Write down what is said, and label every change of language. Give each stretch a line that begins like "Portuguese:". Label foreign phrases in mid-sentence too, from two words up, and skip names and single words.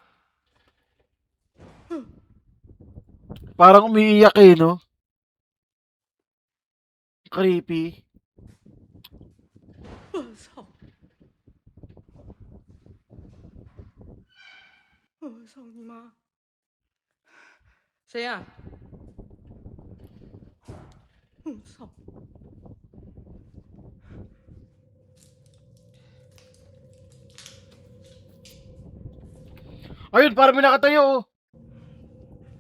Filipino: Parang umiiyak eh, no? Creepy.
Chinese: 我操！我操你妈！谁呀、我操！
Filipino: Ayun, parang may nakatayo oh.